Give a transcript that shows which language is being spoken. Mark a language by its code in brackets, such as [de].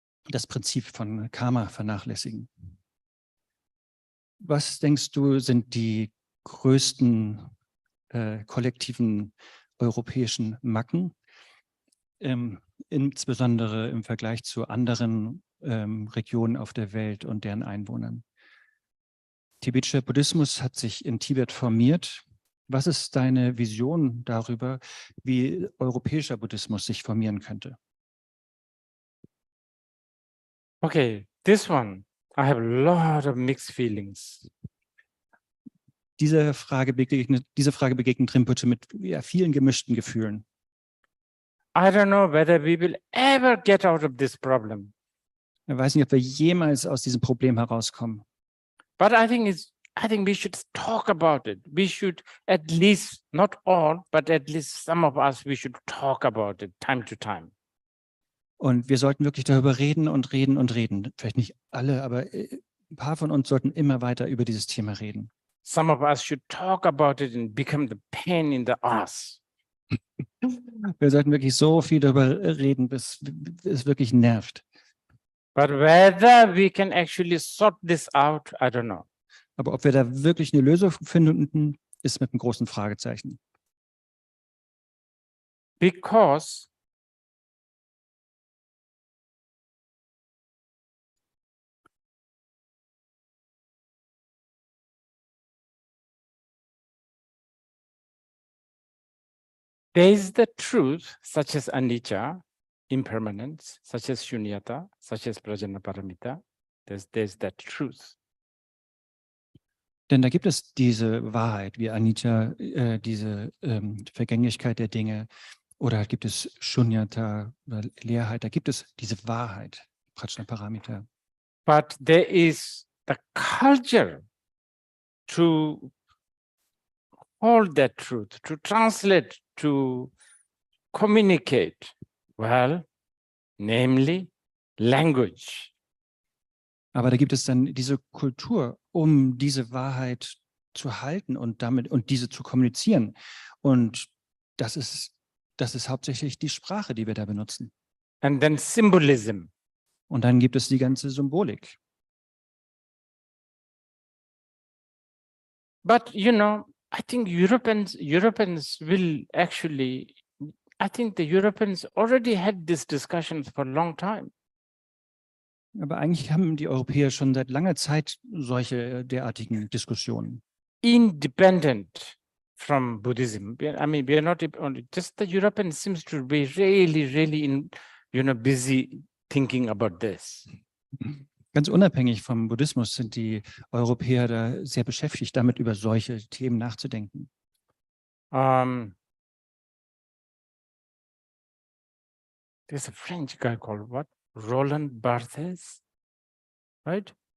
[de] das Prinzip von Karma vernachlässigen. Was denkst du, sind die größten kollektiven europäischen Macken, insbesondere im Vergleich zu anderen Regionen auf der Welt und deren Einwohnern? Tibetischer Buddhismus hat sich in Tibet formiert. Was ist deine Vision darüber, wie europäischer Buddhismus sich formieren könnte? [en] Okay, this one, I have a lot of mixed feelings. [de] Diese Frage begegnet Rinpoche mit vielen gemischten Gefühlen. [en] I don't know whether we will ever get out of this problem. [de] Ich weiß nicht, ob wir jemals aus diesem Problem herauskommen. [en] But I think we should talk about it. We should at least, not all, but at least some of us, we should talk about it time to time. [de] Und wir sollten wirklich darüber reden und reden und reden. Vielleicht nicht alle, aber ein paar von uns sollten immer weiter über dieses Thema reden. [en] Some of us should talk about it and become the pain in the ass. [de] Wir sollten wirklich so viel darüber reden, bis es wirklich nervt. [en] But whether we can actually sort this out, I don't know. [de] Aber ob wir da wirklich eine Lösung finden, ist mit einem großen Fragezeichen. [en] Because there is the truth, such as anicca, impermanence, such as shunyata, such as prajnaparamita. There's that truth. [de] Denn da gibt es diese Wahrheit, wie Anicca, diese Vergänglichkeit der Dinge, oder gibt es Shunyata, oder Leerheit, da gibt es diese Wahrheit, Prajnaparamita. [en] But there is the culture to hold that truth, to translate, to communicate. Well, namely language. [de] Aber da gibt es dann diese Kultur, um diese Wahrheit zu halten und diese zu kommunizieren. Und das ist hauptsächlich die Sprache, die wir da benutzen. [en] And then symbolism. [de] Und dann gibt es die ganze Symbolik. [en] But you know, I think Europeans will actually, I think the Europeans already had these discussions for a long time. [de] Aber eigentlich haben die Europäer schon seit langer Zeit solche derartigen Diskussionen. [en] Independent from Buddhism. I mean, we are not only, just the Europeans seems to be really busy thinking about this. [de] Ganz unabhängig vom Buddhismus sind die Europäer da sehr beschäftigt, damit über solche Themen nachzudenken. [en] There's a French guy called what? Roland Barthes, right?